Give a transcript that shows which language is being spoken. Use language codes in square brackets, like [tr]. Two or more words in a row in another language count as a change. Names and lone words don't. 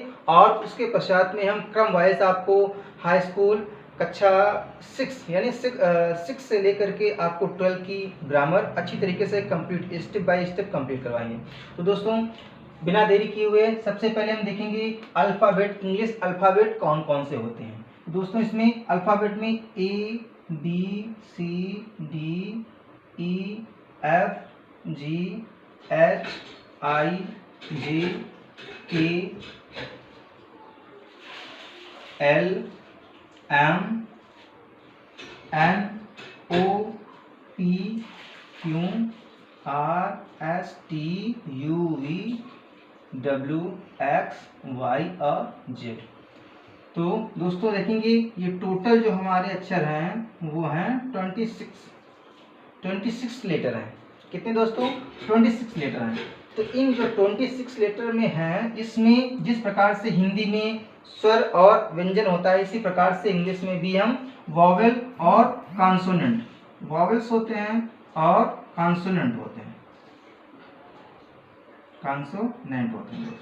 [hi] और उसके पश्चात में हम क्रम वाइज आपको [en] high school [hi] कक्षा 6 यानी 6 से लेकर के आपको 12 की ग्रामर अच्छी तरीके से कंप्लीट [en] step by step [hi] कंप्लीट करवाएंगे। तो दोस्तों, बिना देरी किए हुए सबसे पहले हम देखेंगे अल्फ़ाबेट, [en] English alphabet [hi] कौन कौन से होते हैं। दोस्तों, इसमें अल्फ़ाबेट में [en] A B C D E F G H I J K L M N O P Q R S T U V W X Y [hi] और Z। तो दोस्तों देखेंगे, ये टोटल जो हमारे अक्षर हैं वो हैं 26 लेटर हैं। कितने दोस्तों? 26 लेटर हैं। तो इन जो 26 लेटर में हैं, इसमें जिस प्रकार से हिंदी में स्वर और व्यंजन होता है, इसी प्रकार से इंग्लिश में भी हम वॉवेल और कॉन्सोनेंट, वॉवेल्स होते हैं और कॉन्सोनेंट होते हैं, कॉन्सोनेंट होते हैं।